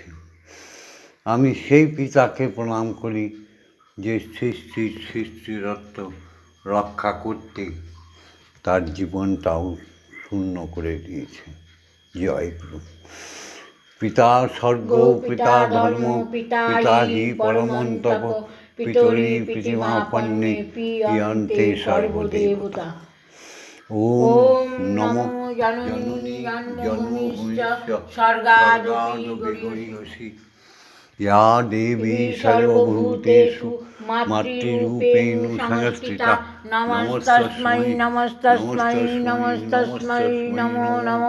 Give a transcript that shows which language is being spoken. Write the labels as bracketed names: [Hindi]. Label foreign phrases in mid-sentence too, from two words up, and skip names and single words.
[Bangla] আমি সেই পিতাকে প্রণাম করি যে সৃষ্টিরত্ব রক্ষা করতে তার জীবনটাও শূন্য করে দিয়েছে। জয় গুরু। [Sanskrit] পিতা স্বর্গ, পিতা ধর্ম, পিতা হি পরমন্তপ, পিতরি প্রতিমাপন্নে পিয়ন্তে সর্বদেবতা। ওম নমো জননী জন্মভূমিশ্চ স্বর্গাদপি গরীয়সী या देवी सर्वभूतेषु मातृरूपेण संस्थिता नमस्तस्मै नमस्तस्मै नमस्तस्मै नमो नमो।